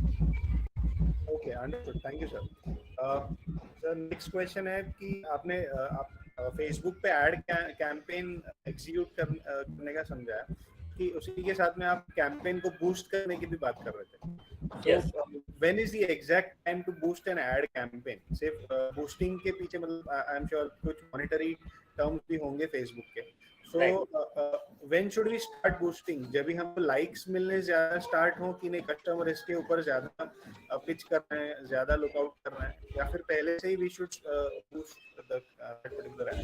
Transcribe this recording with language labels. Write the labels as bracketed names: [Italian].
[Hindi] Okay, understood, thank you sir. Sir next question है कि आपने आप फेसबुक पे ऐड कैंपेन एग्जीक्यूट करने का समझा है कि उसी के साथ में आप कैंपेन को बूस्ट करने की भी बात कर रहे थे। [English] Yes. When is the exact time to boost an ad campaign? [Hindi] सिर्फ बूस्टिंग के पीछे मतलब [English] I am sure [Hindi] कुछ मॉनेटरी टर्म्स भी होंगे फेसबुक के। [English] So when should we start boosting? [Hindi] जब भी हमको लाइक्स मिलने ज्यादा स्टार्ट हो कि नहीं, कस्टमर इसके ऊपर ज्यादा पिच कर रहे हैं, ज्यादा लुकआउट कर रहे हैं, या फिर पहले से ही [English] We should boost the particular ad?